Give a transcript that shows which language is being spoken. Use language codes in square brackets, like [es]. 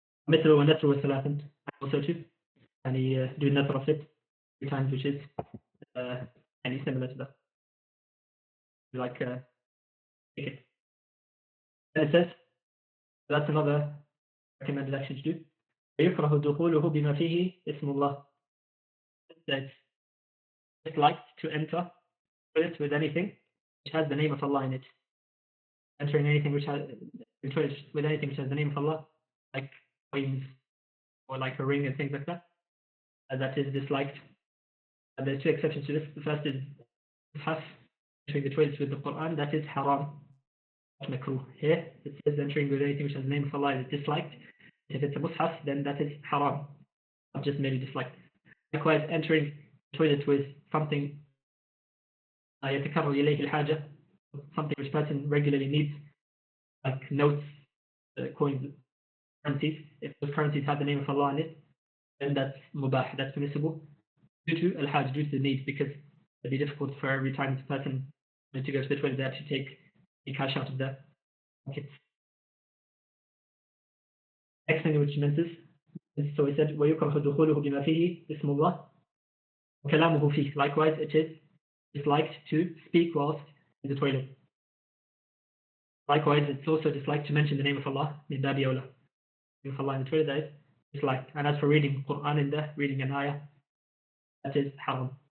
[ar] مثل ونثر وثلاثا, [en] also too, and he do nathr of it 3 times, which is any similar to that. Like it. And it says that's another recommended action to do. [ar] ويكره دخوله بما فيه اسم الله. [en] That's disliked to enter with anything which has the name of Allah in it. Entering anything which has with anything which has the name of Allah, like coins or like a ring and things like that, that is disliked. And there's 2 exceptions to this. The first is mushaf, entering the toilets with the Quran, that is haram, makruh. Here it says entering with anything which has the name of Allah is disliked. If it's a mushaf, then that is haram, not just merely disliked. Likewise, entering the toilet with something [ar] يتكرر إليه الحاجة, [en] something which person regularly needs, like notes, coins, currencies. If those currencies have the name of Allah in it, then that's mubah, that's permissible, due to al-hajj, due to the need, because it'd be difficult for every time the person to go to the toilet, they have to take the cash out of their pockets. Next thing which mentions, so he said [ar] ويكره دخوله بما فيه اسم الله وكلامه فيه. [en] Likewise, it is disliked to speak whilst in the toilet. Likewise, it's also disliked to mention the name of Allah in babi awla. Name of Allah in the toilet, that is disliked. And as for reading Quran in there, reading an ayah, that is haram.